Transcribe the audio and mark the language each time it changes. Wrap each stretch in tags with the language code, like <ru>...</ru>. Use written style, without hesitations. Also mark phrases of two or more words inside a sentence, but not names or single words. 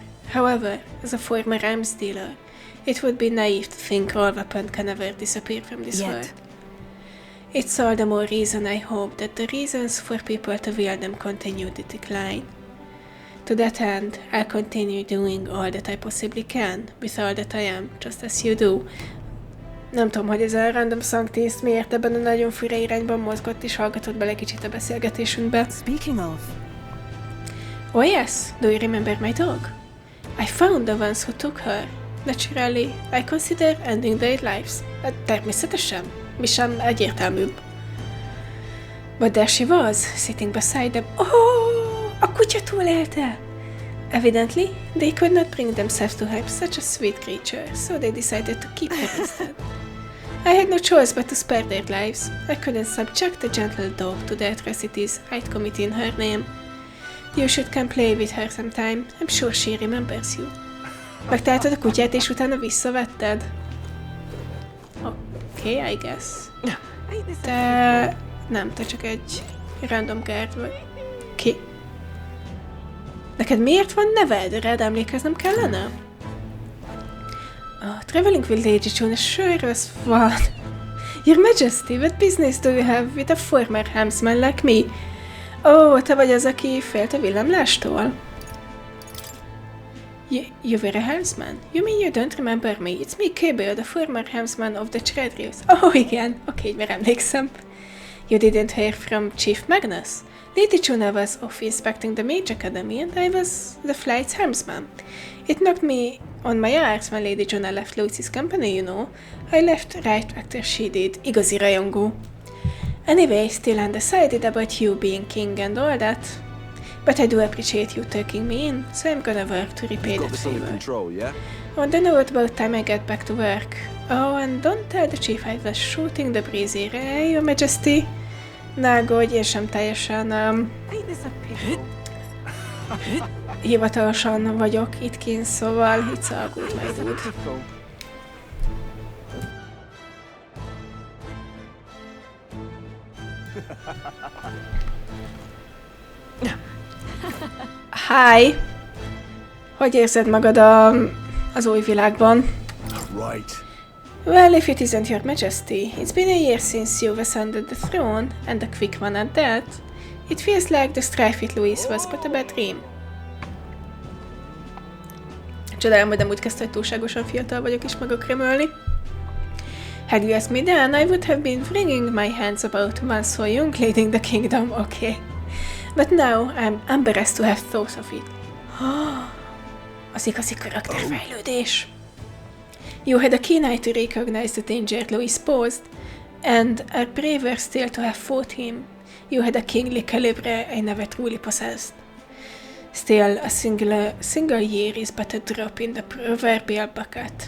<en>However, as a former arms dealer, it would be naive to think all weapons can ever disappear from this world. It's all the more reason I hope that the reasons for people to wield them continue to decline. To that end, I'll continue doing all that I possibly can, with all that I am, just as you do.</en> <hu>Nem tudom, hogy ez a</hu> <en>random songtaste</en> <hu>miért ebben a nagyon fura irányban mozgott és hallgatott bele kicsit a beszélgetésünkbe.</hu> <en>Speaking of... Oh yes, do you remember my dog? I found the ones who took her. Naturally, I consider ending their lives.</en> <hu>Természetesen, mi sem egyértelműbb.</hu> <en>But there she was, sitting beside them.</en> <hu>Oh, a kutya túlélte!</hu> <en>Evidently, they could not bring themselves to help such a sweet creature, so they decided to keep her instead. I had no choice but to spare their lives. I couldn't subject a gentle dog to the atrocities I'd commit in her name. You should come play with her sometime. I'm sure she remembers you.</en> <hu>Megtaláltad a kutyát, és utána visszavetted?</hu> <en>Okay, I guess.</en> <hu>Te... Nem, te csak egy</hu> <en>random guard</en> <hu>vagy. Ki? Neked miért van neved? Rád emlékeznem kellene?</hu> <en>Traveling with Lady June, sure was fun. Your Majesty, what business do you have with a former helmsman like me?</en> <hu>Te vagy az, aki félt a villámlástól?</hu> <en>You were a helmsman? You mean you don't remember me? It's me, Cable, the former helmsman of the Treadrills.</en> <hu>Igen, oké, már emlékszem.</hu> <en>You didn't hear from Chief Magnus? Lady Juna was off inspecting the Mage Academy and I was the flight's helmsman. It knocked me on my arse when Lady Juna left Lucy's company, you know. I left right after she did.</en> <hu>Igazi rajongó.</hu> <en>Anyway, still undecided about you being king and all that. But I do appreciate you taking me in, so I'm gonna work to repay that favor. Control, yeah? On the note, about time I get back to work. And don't tell the chief I was shooting the breezy, eh, Your Majesty?</en> <hu>Ne aggódj, én sem teljesen hivatalosan vagyok itt kint, szóval</hu> <en>it's all good, my dude. Hi!</en> <hu>Hogy érzed magad az új világban?</hu> <en>Right. Well, if it isn't Your Majesty, it's been a year since you ascended the throne, and a quick one at that. It feels like the strife with Louis was but a bad dream.</en> <hu>Csodálom, hogy nem úgy kezdte, hogy túlságosan fiatal vagyok és meg kremölni.</hu> <en>Had you asked me then, I would have been wringing my hands about one so young leading the kingdom, okay. But now, I'm embarrassed to have thought of it.</en> <hu>Az igazi karakterfejlődés.</hu> <en>You had a keen eye to recognize the danger Louis posed, and are braver still to have fought him. You had a kingly calibre I never truly possessed. Still, a single year is but a drop in the proverbial bucket.</en>